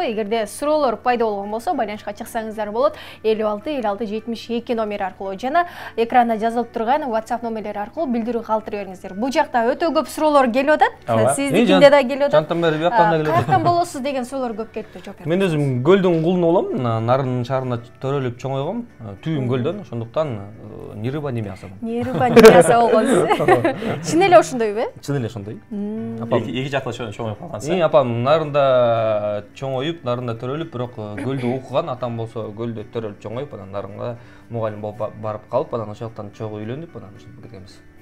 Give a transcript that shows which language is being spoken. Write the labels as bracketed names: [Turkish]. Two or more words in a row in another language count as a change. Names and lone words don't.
[Kyrgyz] Эгерде суроолор пайда болгон болсо, байланышка чыксаңыздар болот. 56 56 72 номери аркылуу жана экранда жазылып турган WhatsApp номерлери аркылуу билдирүү калтырып бериңиздер. Бул жакта өтө көп суроолор келип атат. Сиздикинде да келип атат. Жантан бери бияктан да келип атат. Каяктан болосуз деген суроолор көп келиптир, жок. Мен өзүм көлдүн кулуну болом, Нарын шаарында төрөлүп чоңойгом, түйүм көлдөн, ошондуктан [Russian] ни рыба, ни мясо. Ни рыба, ни мясо болгонсуз. [Kyrgyz] Чын эле ошондойбу? Чын эле ошондой. Эки жакта чоңоюп калгансыз. Апам Нарында чоңоюп, Нарында төрөлүп, бирок көлдө окуган, атам болсо көлдө төрөлүп чоңоюп, анан Нарынга мугалим болуп барып калып, анан ошол жактан чогуу үйлөнүп, анан ушинтип кеткенбиз.